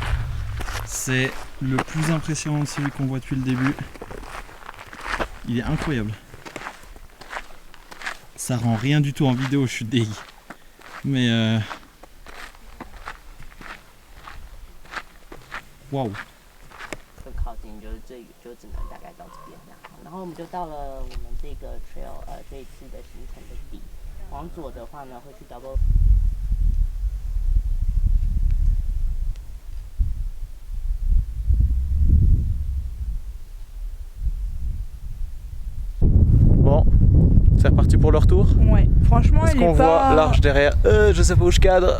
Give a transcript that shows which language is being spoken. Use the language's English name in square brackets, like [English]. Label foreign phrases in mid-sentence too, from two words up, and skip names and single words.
[French] C'est le plus impressionnant de celui qu'on voit depuis le début. Il est incroyable. Ça rend rien du tout en vidéo, je suis dégueu. Mais waouh. [Chinese] 靠近就是就只能大概到这边这样，然后我们就到了我们这个 trail 这一次的行程的底。往左的话呢，会去 double。 [French] Bon, c'est reparti pour le retour. Ouais, franchement Est-ce qu'on voit l'arche derrière? Je sais pas où je cadre.